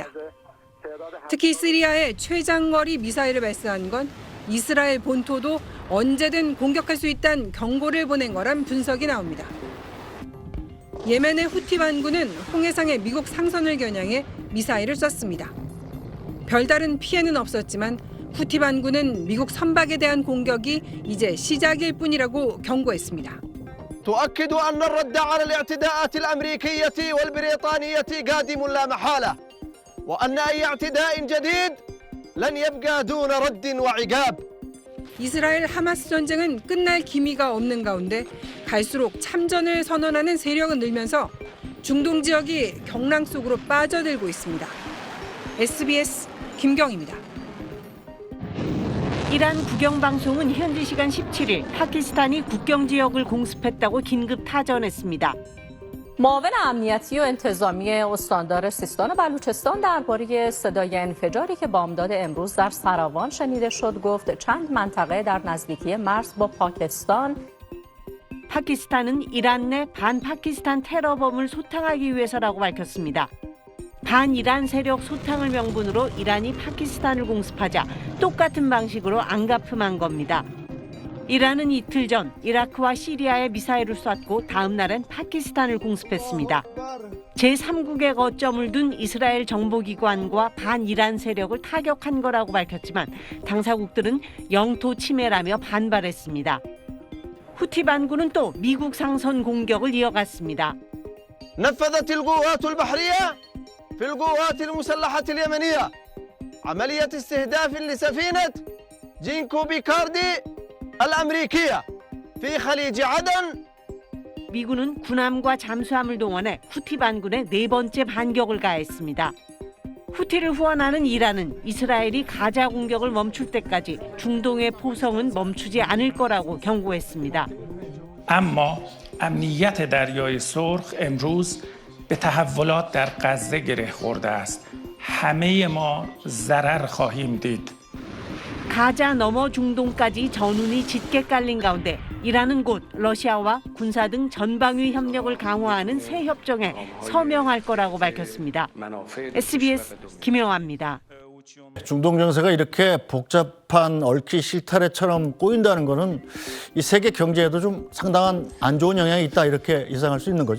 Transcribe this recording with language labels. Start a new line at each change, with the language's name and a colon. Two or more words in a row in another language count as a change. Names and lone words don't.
Korean: 특히 시리아에 최장거리 미사일을 발사한 건 이스라엘 본토도 언제든 공격할 수 있다는 경고를 보낸 거란 분석이 나옵니다. 예멘의 후티 반군은 홍해상의 미국 상선을 겨냥해 미사일을 쐈습니다. 별다른 피해는 없었지만 후티 반군은 미국 선박에 대한 공격이 이제 시작일 뿐이라고 경고했습니다.
Arabic: تؤكد أن الرد على الاعتداءات الأمريكية والبريطانية قادم لا محالة وأن أي اعتداء جديد لن يبقى دون رد وعقاب.
Korean: 이스라엘 하마스 전쟁은 끝날 기미가 없는 가운데 갈수록 참전을 선언하는 세력은 늘면서 중동 지역이 경랑 속으로 빠져들고 있습니다. SBS 김경입니다. 이란 국영방송은 현지 시간 17일 파키스탄이 국경 지역을 공습했다고 긴급 타전했습니다.
Persian: معاون امنیتی و انتظامی استاندار سیستان و بلوچستان درباره صدای انفجاری که بامداد امروز در سراوان شنیده شد گفت چند منطقه در نزدیکی مرز با پاکستان
Korean: 파키스탄은 이란 내 반파키스탄 테러범을 소탕하기 위해서라고 밝혔습니다. 반이란 세력 소탕을 명분으로 이란이 파키스탄을 공습하자 똑같은 방식으로 안가품한 겁니다. 이란은 이틀 전 이라크와 시리아에 미사일을 쐈고 다음 날엔 파키스탄을 공습했습니다. 제3국의 거점을 둔 이스라엘 정보기관과 반이란 세력을 타격한 거라고 밝혔지만 당사국들은 영토 침해라며 반발했습니다. 후티 반군은 또 미국 상선 공격을 이어갔습니다.
Arabic: نفذت القوات البحرية في القوات المسلحة اليمنية عملية استهداف لسفينة جينكو بيكاردي الأمريكية في خليج عدن.
Korean: 미군은 군함과 잠수함을 동원해 후티 반군에 네 번째 반격을 가했습니다. 후티를 후원하는 이란은 이스라엘이 가자 공격을 멈출 때까지 중동의 포성은 멈추지 않을 거라고 경고했습니다.
Persian: اما امنیت دریای سرخ امروز به تحولات در غزه گره خورده است. همه ما ضرر خواهیم دید.
Korean: 가자 넘어 중동까지 전운이 짙게 깔린 가운데 이란은 곧 러시아와 군사 등 전방위 협력을 강화하는 새 협정에 서명할 거라고 밝혔습니다. SBS 김영아입니다. 중동 정세가 이렇게 복잡한 얽히 실타래처럼 꼬인다는 거는 이 세계 경제에도 좀 상당한 안 좋은 영향이 있다 이렇게 예상할 수 있는 거죠.